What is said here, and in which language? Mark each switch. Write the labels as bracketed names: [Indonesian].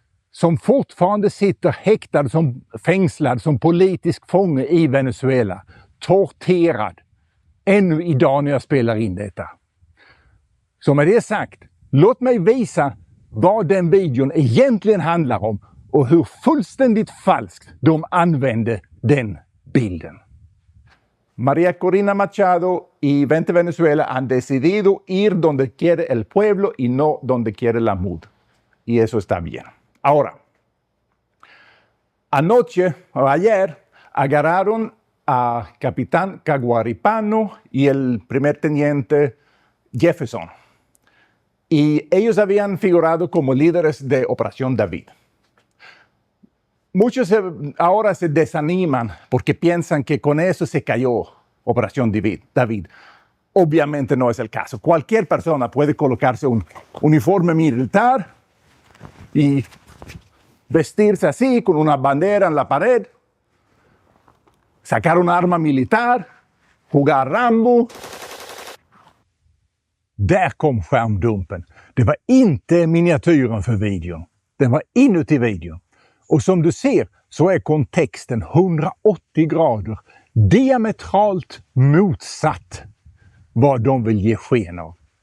[Swedish] Som fortfarande sitter häktad som fängslad som politisk fånge i Venezuela. Torterad. Ännu idag när jag spelar in detta. Så med det sagt, låt mig visa vad den videon egentligen handlar om och hur fullständigt falskt de använde den bilden. [Spanish] María Corina Machado y 20 Venezuela han decidido ir donde quiere el pueblo y no donde quiere la MUD. Y eso está bien. Ahora, anoche o ayer agarraron a capitán Caguaripano y el primer teniente Jefferson. Y ellos habían figurado como líderes de Operación David. Muchos ahora se desaniman porque piensan que con eso se cayó Operación David. Obviamente no es el caso. Cualquier persona puede colocarse un uniforme militar y vestirse así con una bandera en la pared, sacar un arma militar, jugar Rambo. [Swedish] Där kom skärmdumpen. Det var inte miniatyren för videon. Den var inuti videon. Och som du ser så är kontexten 180 grader diametralt motsatt vad de vill ge sken av.